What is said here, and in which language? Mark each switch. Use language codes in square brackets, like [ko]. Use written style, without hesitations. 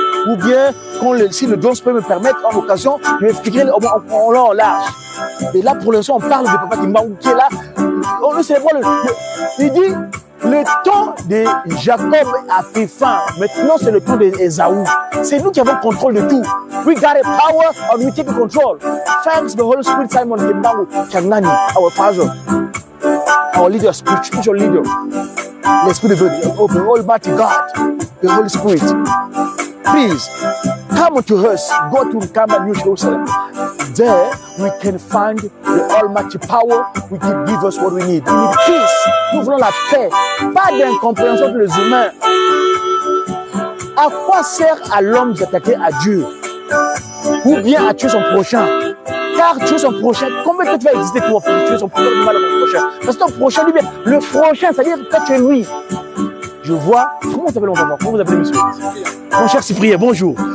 [fr] Ou bien, si le Jones peut me permettre, en occasion, je vais expliquer en long, en large. Et là, pour l'instant, on parle de Papa Kimbangu qui est là. On le célèbre. Il dit, le temps de Jacob a pris fin. Maintenant, c'est le temps d'Ésaü. C'est nous qui avons le contrôle de tout. [en] We got a power and we take control. Thanks the Holy Spirit, Simon Kimbangu Kanani, our father, our leader, spiritual leader. [fr] L'Esprit de Dieu, [en] the Almighty God, the Holy Spirit. Please, come to us. Go to Kamba, New Jerusalem. There, we can find the Almighty power. We can give us what we need. We need peace. [fr] Nous voulons la paix. Pas d'incompréhension pour les humains. À quoi sert à l'homme d'attaquer à Dieu? Ou bien à tuer son prochain? Car tuer son prochain, combien de temps tu vas exister toi pour tuer son prochain, du mal à ton prochain? Parce que ton prochain, lui, le prochain, c'est-à-dire que tu es lui. Je vois, comment vous appelez, on va voir, comment vous appelez monsieur? Mon cher Cyprien, bonjour.